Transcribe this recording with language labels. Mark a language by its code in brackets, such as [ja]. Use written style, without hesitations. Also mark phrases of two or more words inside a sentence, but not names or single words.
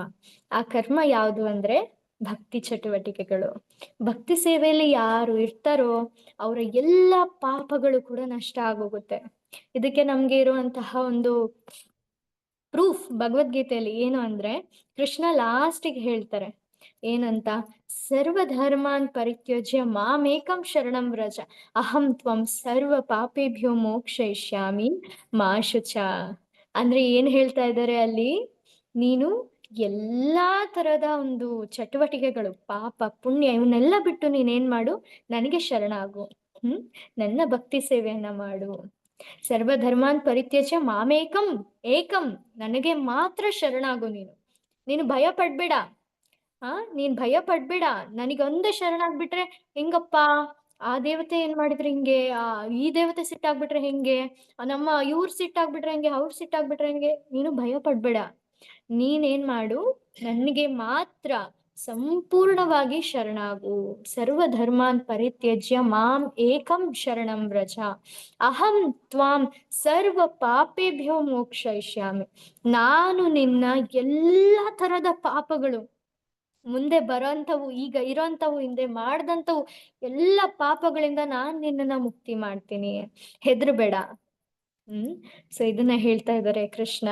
[kn] ಆ ಕರ್ಮ ಯಾವುದು ಅಂದ್ರೆ ಭಕ್ತಿ ಚಟುವಟಿಕೆಗಳು. ಭಕ್ತಿ ಸೇವೆಯಲ್ಲಿ ಯಾರು ಇರ್ತಾರೋ ಅವರ ಎಲ್ಲ ಪಾಪಗಳು ಕೂಡ ನಷ್ಟ ಆಗೋಗುತ್ತೆ. ಇದಕ್ಕೆ ನಮ್ಗೆ ಇರುವಂತಹ ಒಂದು ಪ್ರೂಫ್ ಭಗವದ್ಗೀತೆಯಲ್ಲಿ ಏನು ಅಂದ್ರೆ, ಕೃಷ್ಣ ಲಾಸ್ಟಿಗೆ ಹೇಳ್ತಾರೆ ಏನಂತ, [sa] ಸರ್ವಧರ್ಮಾನ್ ಪರಿತ್ಯಜ್ಯ ಮಾಮೇಕಂ ಶರಣಂ ವ್ರಜ ಅಹಂ ತ್ವಂ ಸರ್ವ ಪಾಪೇಭ್ಯೋ ಮೋಕ್ಷಯಿಷ್ಯಾಮಿ ಮಾ ಶುಚ. [kn] ಅಂದ್ರೆ ಏನ್ ಹೇಳ್ತಾ ಇದ್ದಾರೆ ಅಲ್ಲಿ, ನೀನು ಎಲ್ಲಾ ತರದ ಒಂದು ಚಟುವಟಿಕೆಗಳು, ಪಾಪ ಪುಣ್ಯ ಇವನ್ನೆಲ್ಲ ಬಿಟ್ಟು ನೀನೇನ್ ಮಾಡು, ನನಗೆ ಶರಣಾಗು. ನನ್ನ ಭಕ್ತಿ ಸೇವೆಯನ್ನ ಮಾಡು. [sa] ಸರ್ವಧರ್ಮಾನ್ ಪರಿತ್ಯಜ್ಯ ಮಾಮೇಕಂ ಏಕಂ, [kn] ನನಗೆ ಮಾತ್ರ ಶರಣಾಗು. ನೀನು ಭಯ ಪಡ್ಬೇಡ. ನೀನ್ ಭಯ ಪಡ್ಬೇಡ. ನನಗೊಂದೇ ಶರಣಾಗ್ಬಿಟ್ರೆ ಹೆಂಗಪ್ಪ, ಆ ದೇವತೆ ಏನ್ ಮಾಡಿದ್ರೆ ಹಿಂಗೆ, ಈ ದೇವತೆ ಸಿಟ್ಟಾಗ್ಬಿಟ್ರೆ ಹೆಂಗೆ, ನಮ್ಮ ಇವ್ರು ಸಿಟ್ಟಾಗ್ಬಿಟ್ರೆ ಹೆಂಗೆ, ಅವ್ರು ಸಿಟ್ಟಾಗ್ಬಿಟ್ರೆ ಹೆಂಗೆ. ನೀನು ಭಯ ಪಡ್ಬೇಡ. ನೀನೇನ್ ಮಾಡು, ನನಗೆ ಮಾತ್ರ ಸಂಪೂರ್ಣವಾಗಿ ಶರಣಾಗು. [sa] ಸರ್ವಧರ್ಮಾನ್ ಪರಿತ್ಯಜ್ಯ ಮಾಂ ಏಕಂ ಶರಣಂ ವ್ರಜ ಅಹಂ ತ್ವಾಂ ಸರ್ವ ಪಾಪೇಭ್ಯೋ ಮೋಕ್ಷಯಿಷ್ಯಾಮಿ. [kn] ನಾನು ನಿನ್ನ ಎಲ್ಲ ತರದ ಪಾಪಗಳು, ಮುಂದೆ ಬರೋಂಥವು, ಈಗ ಇರೋಂಥವು, ಹಿಂದೆ ಮಾಡ್ದಂಥವು ಎಲ್ಲ ಪಾಪಗಳಿಂದ ನಾನ್ ನಿನ್ನನ್ನ ಮುಕ್ತಿ ಮಾಡ್ತೀನಿ, ಹೆದರ್ಬೇಡ. ಸೊ ಇದನ್ನ ಹೇಳ್ತಾ ಇದ್ದಾರೆ ಕೃಷ್ಣ.